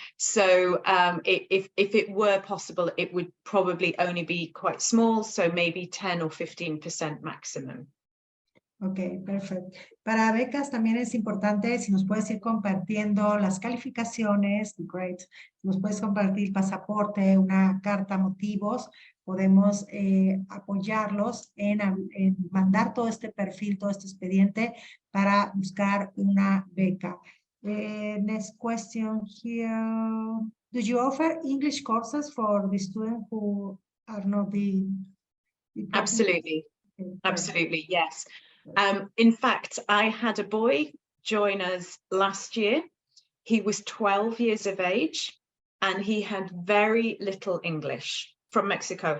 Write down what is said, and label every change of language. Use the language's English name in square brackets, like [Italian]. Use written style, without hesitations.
[English] So if it were possible, it would probably only be quite small, so maybe 10 or 15% maximum. [Spanish] Ok, perfecto. Para becas también es importante si nos puedes ir compartiendo las calificaciones, grades, nos puedes compartir pasaporte, una carta, motivos, podemos apoyarlos en mandar todo este perfil, todo este expediente para buscar una beca. [English] Next question here. Do you offer English courses for the students who are not the Absolutely. Okay. Absolutely, yes. In fact, I had a boy join us last year. He was 12 years of age and he had very little English from Mexico.